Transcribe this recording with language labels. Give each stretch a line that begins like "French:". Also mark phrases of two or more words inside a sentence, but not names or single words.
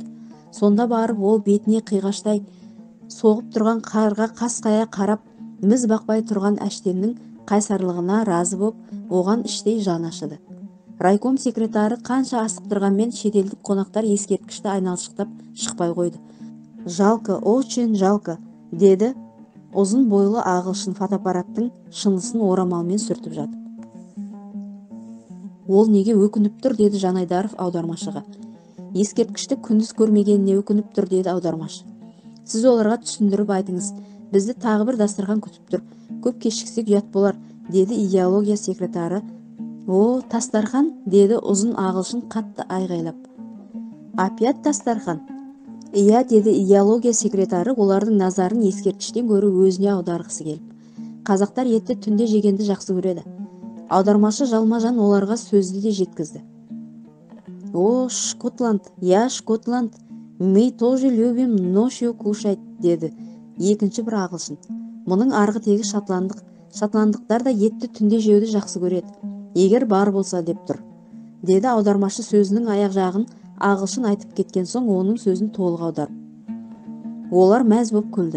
Kazakh: Сонда барып ол бетіне қиғаштай соғып тұрған қарға қасқая қарап, міз бақпай тұрған әштеннің қайсарлығына разы боп, оған іштей жан ашыды. Райком секретары қанша асықтырғанмен шетелдік қонақтар ескерткішті айналшықтап шықпай қойды.
Russian: «Жалко, очень жалко»,
Kazakh: деді ұзын бойлы ағылшын фотоаппараттың шынысын орамалмен сүртіп жатып. «Ол неге өкініп тұр?» деді Жанайдаров аудармашыға. «Ескерткішті күндіз көрмегеніне өкініп тұр», деді аудармашы. «Сіз оларға түсіндіріп айтыңыз, бізді тағы бір дастархан күтіп тұр, көп кешіксек ұят болар», деді идеология секретары. «О, тастархан», деді ұзын ағылшын қатты айғайлап.
Russian: «Опять тастархан?»
Kazakh: «Иә», деді идеология секретары олардың назарын ескерткіштен гөрі өзіне аударғысы келіп. «Қазақтар етті түнде жегенді жақсы көреді». Аудармашы жалма-жан оларға сөзді де жеткізді.
Russian: «О, Шотланд, я Шотланд, мы тоже любим ночью кушать»,
Kazakh: деді екінші бір ағылшын. Мұның арғы тегі шотландық. Шотландықтар да етті түнде жеуді жақсы көреді, егер бар болса, деп тұр. Деді аудармашы сөзінің аяқ жағын ағылшын айтып кеткен соң оның сөзін толық аударып. Олар мәз боп күлді.